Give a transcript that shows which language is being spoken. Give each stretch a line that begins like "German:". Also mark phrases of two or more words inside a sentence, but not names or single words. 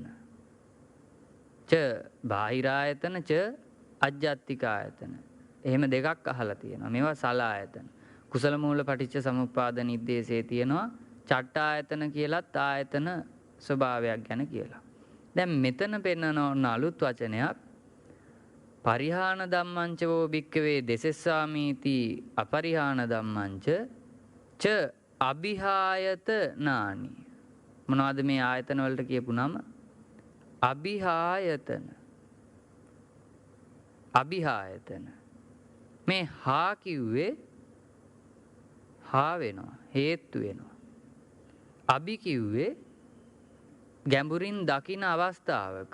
Pali: ච බාහිරායතන ච අජ්ජත්තිකායතන.
Sinhala: එහෙම දෙකක් අහලා තියෙනවා. මේවා සලායතන. කුසල මූල පටිච්ච සමුප්පාද නිर्देशයේ තියෙනවා චට්ඨායතන කියලත් ආයතන ස්වභාවයක් ගැන කියලා. දැන් මෙතන පෙන්වන අලුත් වචනයක්
Pali: පරිහාන ධම්මංච වෝ භික්කවේ දෙසෙස්සාමීති අපරිහාන ධම්මංච ච අභිහායතනානි.
Sinhala: මොනවද මේ ආයතන වලට කියපු නම? අභිහායතන. අභිහායතන. මේ හා කිව්වේ හා වෙනවා, හේතු වෙනවා. අභි කිව්වේ ගැඹුරින් දකින අවස්ථාවක.